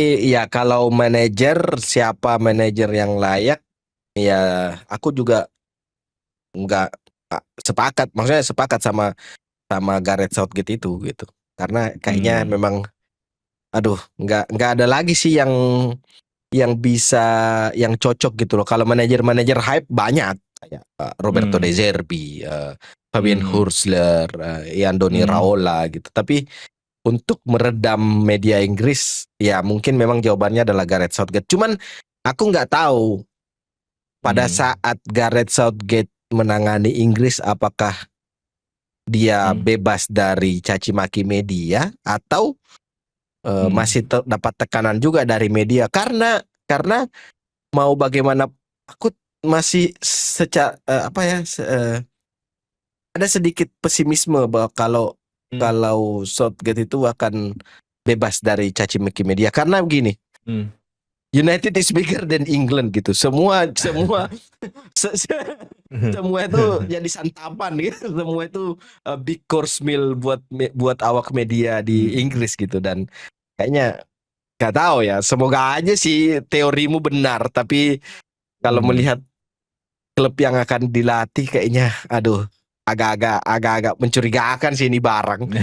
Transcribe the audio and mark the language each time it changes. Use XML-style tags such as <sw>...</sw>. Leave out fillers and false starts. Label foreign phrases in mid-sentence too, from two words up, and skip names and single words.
<id>ya kalau siapa manajer yang layak, ya aku juga nggak sepakat, maksudnya sepakat sama Gareth Southgate itu gitu. Karena kayaknya Hmm. memang, aduh, nggak ada lagi sih yang bisa, yang cocok gitu loh. Kalau manajer-manajer hype banyak kayak Roberto De Hmm. Zerbi, Fabian Hmm. Hurstler, Andoni Hmm. Raola gitu. Tapi untuk meredam media Inggris, ya mungkin memang jawabannya adalah Gareth Southgate. Cuman aku nggak tahu pada Hmm. saat Gareth Southgate menangani Inggris, apakah dia Hmm. bebas dari caci maki media atau Hmm. masih dapat tekanan juga dari media, karena mau bagaimana aku masih secara apa ya ada sedikit pesimisme bahwa kalau Hmm. kalau Southgate itu akan bebas dari caci maki media, karena begini, Hmm.</id> <en>United is bigger than England gitu.</en> <id>Semua semua semua itu jadi santapan gitu. Semua itu</id> <en>big course meal</en> <id>buat awak media di Hmm. Inggris gitu. Dan kayaknya nggak tahu ya. Semoga aja sih teorimu benar. Tapi kalau Hmm. melihat klub yang akan dilatih, kayaknya aduh, agak-agak mencurigakan sih ini barang.</id>